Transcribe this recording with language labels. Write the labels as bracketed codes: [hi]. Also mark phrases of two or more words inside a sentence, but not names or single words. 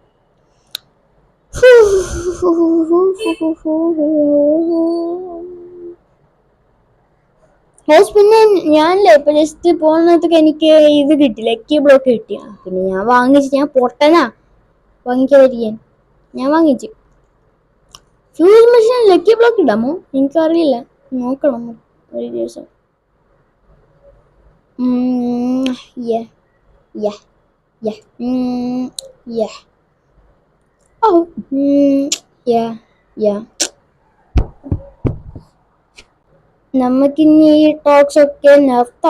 [ml] പിന്നെ ഞാനല്ലേ ഇപ്പൊ ജസ്റ്റ് പോകുന്നതൊക്കെ എനിക്ക് ഇത് കിട്ടി, [en] lucky block [ml] കിട്ടിയ പിന്നെ ഞാൻ വാങ്ങിച്ചു. ഞാൻ പൊട്ടനാ വാങ്ങിക്കാതിരിക്കാൻ. ഞാൻ വാങ്ങിച്ചു. [en] fuel machine lucky block [ml] ഇടാമോ എനിക്കറിയില്ല, നോക്കണം ഒരു ദിവസം. [en] Yeah, yeah, yeah, yeah. Oh, yeah, yeah. [ml] നമുക്കിനി ഈ ടോക്സ് ഒക്കെ നിർത്താം.